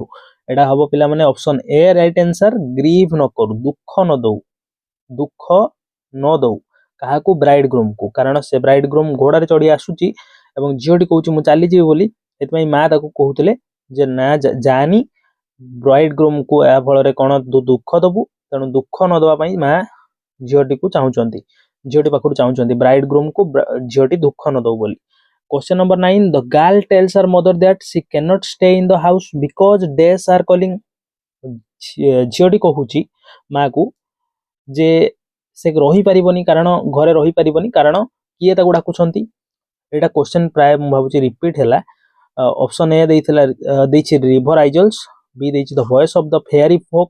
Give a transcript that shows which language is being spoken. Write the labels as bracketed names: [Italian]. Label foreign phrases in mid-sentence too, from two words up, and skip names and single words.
[Odia] ଏଟା ହବ ପିଲାମାନେ [English] option A right answer, [Odia] ଗ୍ରୀଭ ନ କରୁ, ଦୁଃଖ ନ ଦଉ, ଦୁଃଖ ନ ଦଉ କାହାକୁ [English] bride groom [Odia] କୁ, କାରଣ ସେ [English] bride groom [Odia] ଘୋଡାରେ ଚଢି ଆସୁଛି ଏବଂ ଝିଅଟି କହୁଛି ମୁଁ ଚାଲିଯିବି ବୋଲି, ସେଥିପାଇଁ ମା ତାକୁ କହୁଥିଲେ ଯେ ନା ଯାନି, [English] bride groom [Odia] କୁ ଏହା ଫଳରେ କଣ ଦୁଃଖ ଦବୁ, ତେଣୁ ଦୁଃଖ ନ ଦବା ପାଇଁ ମା ଝିଅଟିକୁ ଚାହୁଁଛନ୍ତି, ଝିଅଟି ପାଖରୁ ଚାହୁଁଛନ୍ତି [English] bride groom [Odia] କୁ ଝିଅଟି ଦୁଃଖ ନ ଦଉ ବୋଲି। [English] Question number 9, the girl tells her mother that she cannot stay in the house because days are calling. [Odia] ଝିଅଟି କହୁଛି ମା କୁ ଯେ ସେ ରହି ପାରିବନି, କାରଣ ଘରେ ରହି ପାରିବନି, କାରଣ କିଏ ତାକୁ ଡାକୁଛନ୍ତି। ଏଟା क्वेश्चन ପ୍ରାୟ ମୁଁ ଭାବୁଛି ରିପିଟ ହେଲା। [English] option A [Odia] ଦେଇଛି [English] river isles, [Odia] ବି ଦେଇଛି [English] the voice of the fairy folk.